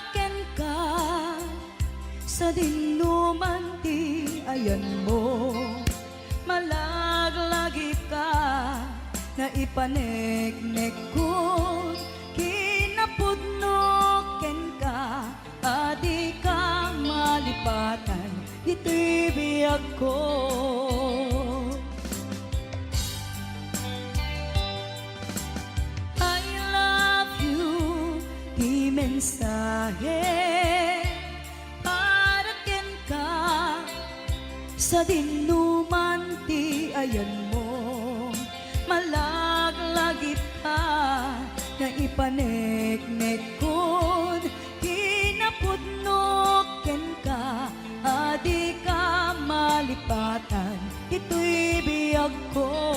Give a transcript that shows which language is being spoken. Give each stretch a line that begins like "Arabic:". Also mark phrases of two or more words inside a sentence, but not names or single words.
Iloko: ken ka sa dinuman ti ayan mo, malaglagi ka na ipaneknek ko kinapudno ken ka adi ka malipatan ito'y biyag ko.
English: I love you,
Iloko: di mensahe para ken ka sa dinuman ti ayan mo, malaglagit ka na ipaneknek kon kinapudno ken ka adi ka malipatan ito'y biyag ko.